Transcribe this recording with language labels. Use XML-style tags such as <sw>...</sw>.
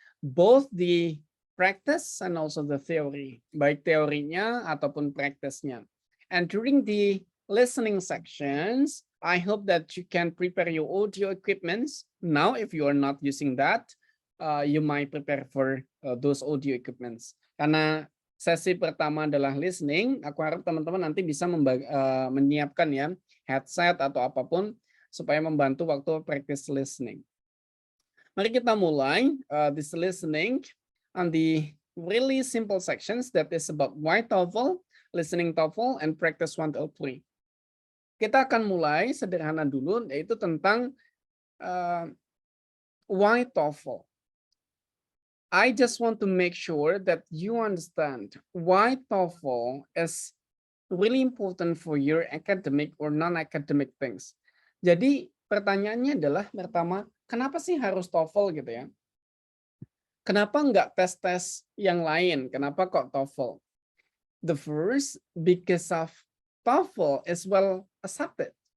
<en>Both the practice and also the theory,</en> <id>baik teorinya ataupun praktisnya.</id> <en>And during the listening sections, I hope that you can prepare your audio equipments. Now, if you are not using that, you might prepare for those audio equipments.</en> <id>Karena sesi pertama adalah listening, aku harap teman-teman nanti bisa menyiapkan ya headset atau apapun supaya membantu waktu practice listening. Mari kita mulai</id> <en>this listening on the really simple sections that is about why TOEFL, listening TOEFL, and practice 1 till 3.</en> <id>Kita akan mulai sederhana dulu, yaitu tentang why TOEFL.</id> <en>I just want to make sure that you understand why TOEFL is really important for your academic or non-academic things.</en> <id>Jadi pertanyaannya adalah pertama, kenapa sih harus TOEFL gitu ya? Kenapa nggak tes-tes yang lain? Kenapa kok TOEFL?</id> <en>The first, because of TOEFL is well accepted.</en>